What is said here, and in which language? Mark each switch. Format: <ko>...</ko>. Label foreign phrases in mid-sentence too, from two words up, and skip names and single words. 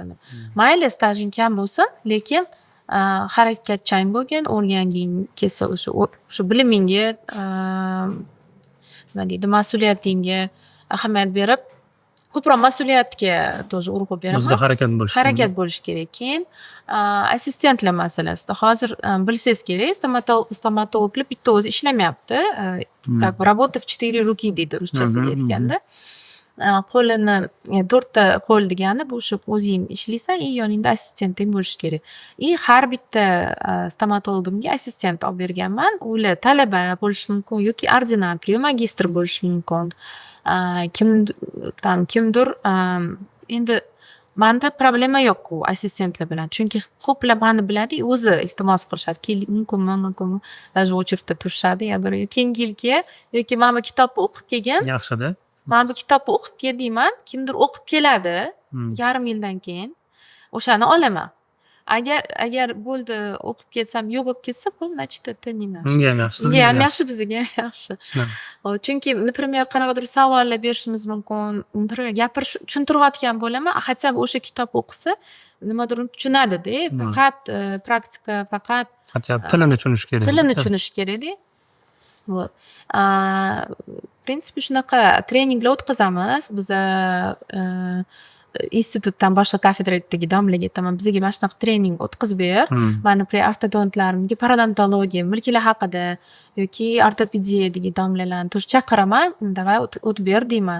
<uz>Mayli, stajing kam bo'lsin, lekin harakatchan bo'lgin, o'rganging kelsa o'sha bilimingga, nima deydi, mas'uliyatingga ahamiyat berib, ko'proq mas'uliyatga тоже urg'u beraman. O'zida harakat bo'lish kerak. Harakat bo'lish kerak. Keyin assistentlar masalasida hozir bilsangiz kerak, stomatologlar bitta o'zi ishlamayapti.</uz> <ru>Как бы работа в 4 руки deydi ruschasiga aytganda.</ru> <uz>Qo'lini 4ta qo'l degani bu o'sha o'zing ishlaysan, yoningda assistenting bo'lishi kerak. Har bitta stomatologimga assistent olib berganman. Ular talaba bo'lishi mumkin yoki ordinator yoki magistr bo'lishi mumkin. Kimdir endi menda problema yo'q u assistentlar bilan. Chunki ko'plar meni biladi, o'zi iltimos qilishadi. Mumkinmi? Даже очередda turishadi.</uz> <ru>Я говорю,</ru> <uz>keyingi yilga yoki mana bu kitobni o'qib kelgan. Yaxshi-da. Mana bu kitobni o'qib keldingman, kimdir o'qib keladi yarim yildan keyin, o'shani olaman. Agar bo'ldi o'qib ketsam, yo'q bo'lib ketsa, bu</uz> <ru>значит это не наш.</ru> <uz>Unga ham yaxshi. Unga ham yaxshi, bizga ham yaxshi. Chunki, например, qanaqadir savollar berishimiz mumkin. Например, gapirish tushuntirayotgan bo'laman,</uz> <ru>хотя бы</ru> <uz>o'sha kitobni o'qisa, nimadir tushunadi-da. Faqat praktika, faqat Хотя tilini tushunish kerak. Tilini tushunish kerak-da.</uz> <ru>Вот. В принципе,</ru> <uz>shunaqa treninglar o'tkazamiz. Biz institutdan boshqa kafedradagi domlaga aytaman, bizga mana shunaqa trening o'tkazib ber. Mana ortodontlarimga parodontologiya, milklar haqida yoki ortopediyadagi domlalarni to'sh chaqiraman, davay o'tib ber deyman.</uz>